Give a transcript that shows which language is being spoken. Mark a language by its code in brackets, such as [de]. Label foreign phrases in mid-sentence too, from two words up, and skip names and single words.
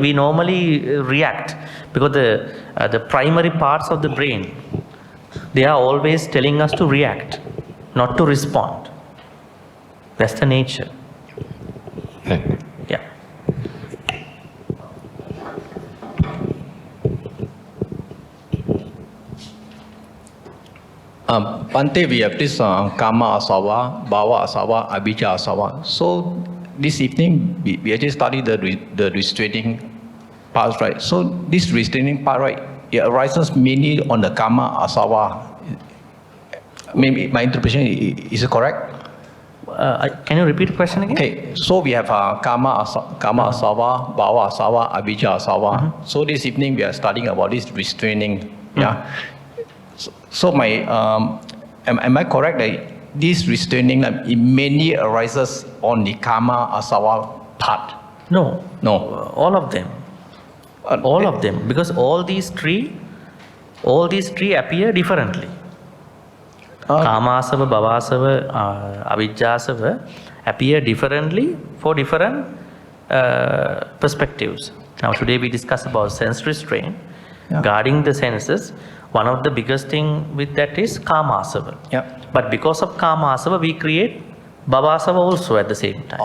[en] normally react because the primary parts of the brain, they are always telling us to react, not to respond. That's the nature. Yeah. Bhante, we have this [pi] karma asava, bhava asava, abhijja asava. [en] So this evening we actually study the restraining parts, right? So this restraining part, right, it arises mainly on the [pi] karma asava. [en] Maybe my interpretation is it correct? Can you repeat the question again? Okay, so we have [pi] karma asava, bhava asava, abhijja asava. [en] So this evening we are studying about this restraining. Yeah. So my am I correct that this restraining it mainly arises on the [pi] karma asava [en] part? No. No. All of them. All of them. Because all these three appear differently. [pi] Kamasava, bhavasava, avijjasava [en] appear differently for different perspectives. Now today we discuss about sense restraint. Yeah. Guarding the senses, one of the biggest thing with that is kamasava. Yeah. But because of kamasava, we create bhavasava also at the same time.